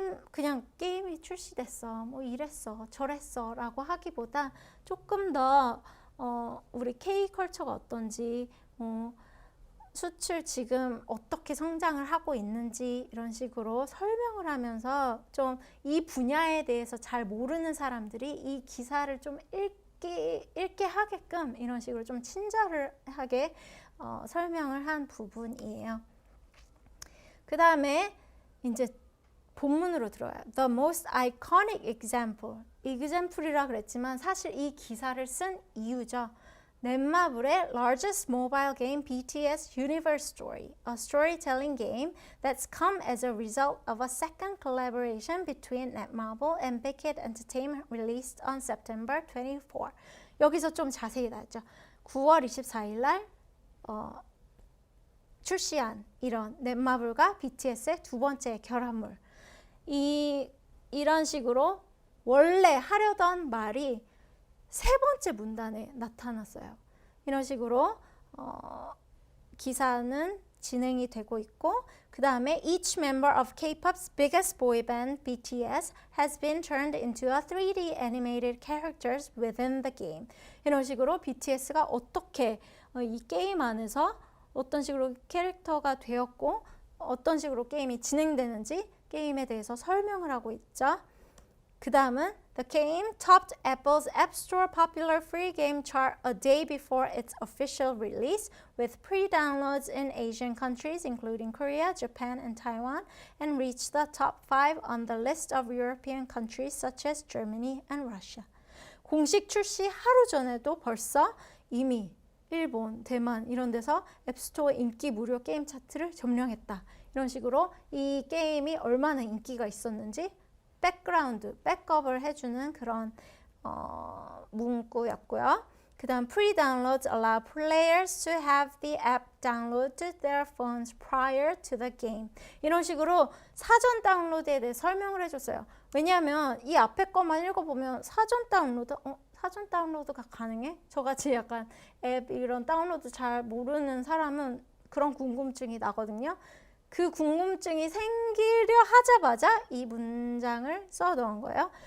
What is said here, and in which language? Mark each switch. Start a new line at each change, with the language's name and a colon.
Korean: 그냥 게임이 출시됐어, 뭐 이랬어, 저랬어 라고 하기보다 조금 더 우리 K컬처가 어떤지, 수출 지금 어떻게 성장을 하고 있는지 이런 식으로 설명을 하면서 좀 이 분야에 대해서 잘 모르는 사람들이 이 기사를 좀 읽게 하게끔 이런 식으로 좀 친절하게 설명을 한 부분이에요. 그 다음에 이제 본문으로 들어와요.
English: The most iconic example.
Korean: example이라 그랬지만 사실 이 기사를 쓴 이유죠.
English: 넷마블의 largest mobile game BTS Universe Story, a storytelling game that's come as a result of a second collaboration between Netmarble and Big Hit Entertainment released on September 24.
Korean: 여기서 좀 자세히 나왔죠. 9월 24일 날 출시한 이런 넷마블과 BTS의 두 번째 결합물. 이런 식으로 원래 하려던 말이 세 번째 문단에 나타났어요.
English: 이런 식으로 기사는 진행이 되고 있고 그 다음에 Each member of K-pop's biggest boy band, BTS, has been turned into a 3D animated characters within the game.
Korean: 이런 식으로 BTS가 어떻게 이 게임 안에서 어떤 식으로 캐릭터가 되었고 어떤 식으로 게임이 진행되는지 게임에 대해서 설명을 하고 있죠.
English: 그 다음은 The game topped Apple's App Store popular free game chart a day before its official release, with pre-downloads in Asian countries including Korea, Japan, and Taiwan, and reached the top 5 on the list of European countries such as Germany and Russia.
Korean: 공식 출시 하루 전에도 벌써 이미 일본, 대만 이런 데서 앱스토어 인기 무료 게임 차트를 점령했다. 이런 식으로 이 게임이 얼마나 인기가 있었는지 백그라운드, 백업을 해주는 그런 문구였고요.
English: 그 다음 pre-downloads allow players to have the app downloaded to their phones prior to the game.
Korean: 이런 식으로 사전 다운로드에 대해 설명을 해줬어요. 왜냐하면 이 앞에 것만 읽어보면 사전 다운로드가 가능해? 저같이 약간 앱 이런 다운로드 잘 모르는 사람은 그런 궁금증이 나거든요. 그 궁금증이 생기려 하자마자 이 문장을 써 넣은 거예요.